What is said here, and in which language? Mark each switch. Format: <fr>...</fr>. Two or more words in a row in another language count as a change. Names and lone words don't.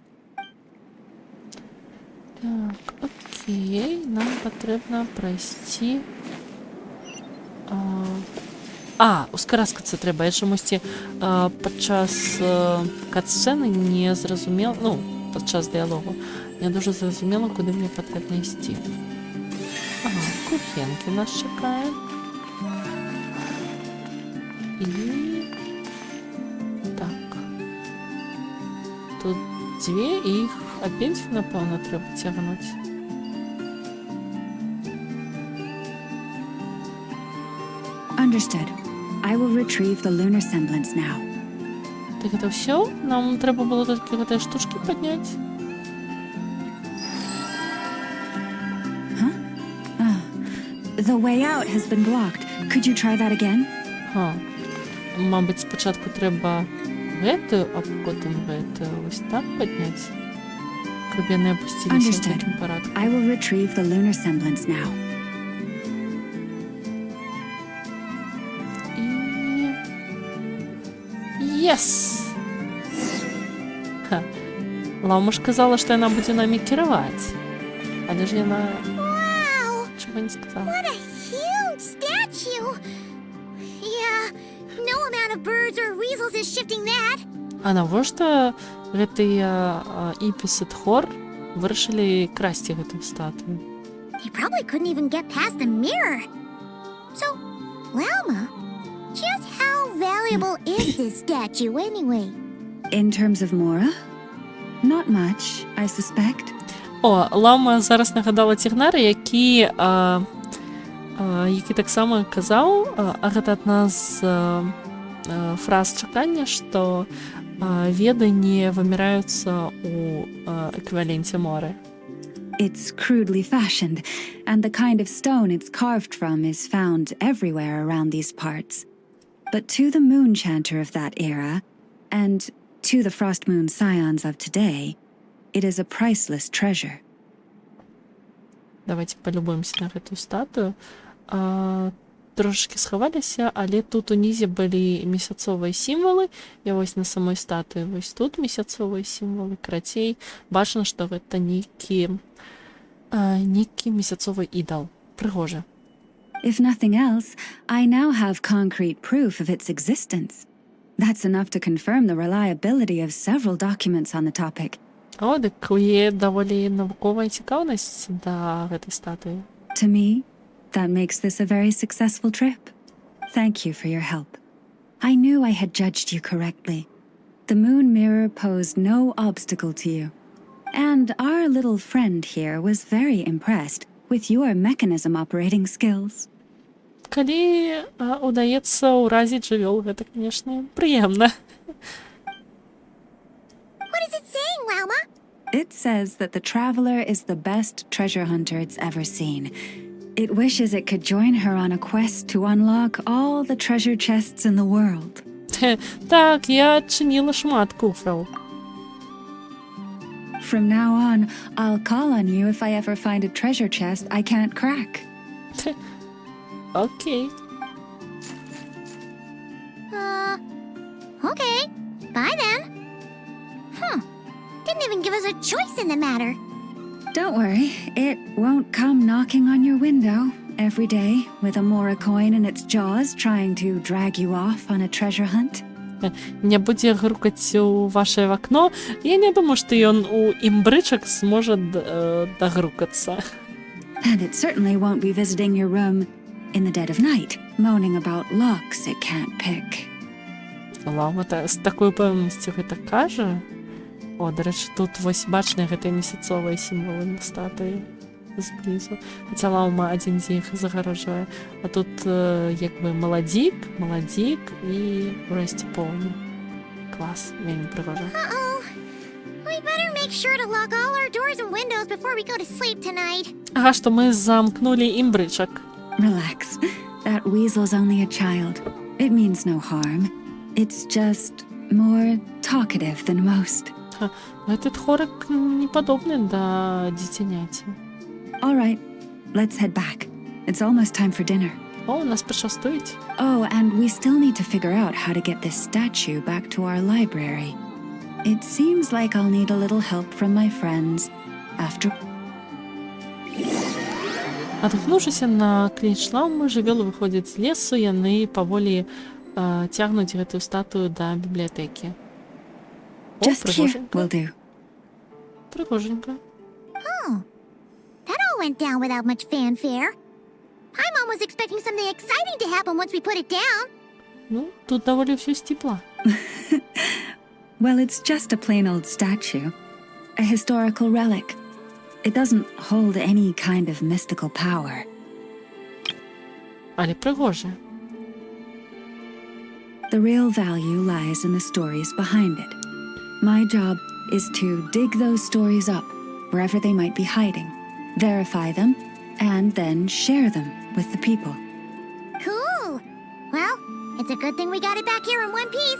<be>Так, окей, нам патрэбна прайсці. Ускараскацца трэба. Я чамусьці падчас кат-сцэны не зразумела, ну, падчас дыялогу,</be> <uk>не дуже</uk> <be>зразумела, куды мне патрэбна ісці. Кухенкі нас чакае. І... Так. Тут 2, і іх абедзвюх, напэўна, трэба цягнуць.</be> <en>Understood. I will retrieve the lunar semblance now.</en> <ru>Так это все?</ru> <uk>Нам треба було тільки этой штучки підняти?</uk> <en>The way out has been blocked. Could you try that again?</en> <uk>Мабуть, спочатку треба гэтую, а потім гэтую. Ось так підняти. Щоб я не опустилися в</uk> <en>Understood.</en> <uk>таким порядку.</uk> <en>I will retrieve the lunar semblance now.</en> <uk>І... Єс! Ха. Лаума ж казала, що вона буде нами керувати. Але ж вона</uk> <en>Wow!</en> <uk>чого не сказала.</uk> <en>What a huge statue! Yeah, no amount of birds or weasels is shifting that.</en> <be>А навошта гэтыя Іпіс і Тхор вырашылі красці гэтую статую?</be> <en>They probably couldn't even get past the mirror. So, Lauma, just how valuable is this statue anyway? In terms of Mora? Not much, I suspect.</en> <be>О, Лаума зараз нагадала Цігнара, які так само казаў, а гэта адна з фраз чакання, што веды не выміраюцца у эквіваленце моры.</be> <en>It's crudely fashioned, and the kind of stone it's carved from is found everywhere around these parts. But to the moon chanter of that era, and to the frost moon scions of today, it is a priceless treasure.</en> <ru>Давайте полюбуемся</ru> <be>на гэтую статую. Трошки схаваліся, але тут унізе былі месяцовыя сімвалы. Я вось на самой статуі, вось тут месяцовыя сімвалы. Карацей, бачна, што гэта нейкі месяцовы ідал. Прыгожа.</be> <en>If nothing else, I now have concrete proof of its existence. That's enough to confirm the reliability of several documents on the topic.</en> <be>О, дык є даволі навуковая цікаўнасць да гэтай статуі.</be> <en>To me, that makes this a very successful trip. Thank you for your help. I knew I had judged you correctly. The moon mirror posed no obstacle to you. And our little friend here was very impressed with your mechanism operating skills.</en> <be>Калі удаецца ўразіць жывёл, гэта, канешне, прыемна.</be> <en>What is it saying, Lauma? It says that the traveler is the best treasure hunter it's ever seen. It wishes it could join her on a quest to unlock all the treasure chests in the world.</en> <be>Так, я адчыніла шмат куфраў.</be> <en>From now on, I'll call on you if I ever find a treasure chest I can't crack.</en> <be>Окей.</be> <en>Okay. Bye then. Didn't even give us a choice in the matter. Don't worry, it won't come knocking on your window every day with a Mora coin in its jaws trying to drag you off on a treasure hunt.</en> <be>Не будзе грукаць у вашае вакно. Я не думаю, што ён у імбрычак зможа дагрукацца.</be> <en>And it certainly won't be visiting your room in the dead of night, moaning about locks it can't pick.</en> <be>Лаума з такой упэўненасцю гэта кажа. О, дарэчы, тут вось бачныя гэтыя месяцовыя сімвалы на статуі зблізу. Хаця Лаума адзін з іх загаражае. А тут як бы маладзік і ўрэшце поўны. Клас, вельмі прыгожа.</be> <en>Uh-oh. We better make sure to lock all our doors and windows before we go to sleep tonight.</en> <be>Ага, што мы замкнулі імбрычак.</be> <en>Relax. That weasel's only a child. It means no harm. It's just more talkative than most.</en> <be>Гэты тхорак не падобны да дзіцяняці.</be> <en>All right, let's head back. It's almost time for dinner.</en> <be>О, нас пачастуюць.</be> <en>Oh, and we still need to figure out how to get this statue back to our library. It seems like I'll need a little help from my friends after...</en> <be>Адгнуўшыся на кліч Лаумы, жывёлы выходзяць з лесу, яны паволі цягнуць гэтую статую да бібліятэкі. О,</be> <en>Just here will</en> <be>прыгоженька.</be> <en>do.</en> <be>Прыгоженька.</be> <en>That all went down without much fanfare. Paimon was expecting something exciting to happen once we put it down.</en> <be>Ну, тут даволі ўсё сціпла.</be> <en>Well, it's just a plain old statue. A historical relic. It doesn't hold any kind of mystical power.</en> <be>Але прыгожа.</be> <en>The real value lies in the stories behind it. My job is to dig those stories up, wherever they might be hiding, verify them, and then share them with the people. Cool. Well, it's a good thing we got it back here in one piece.</en>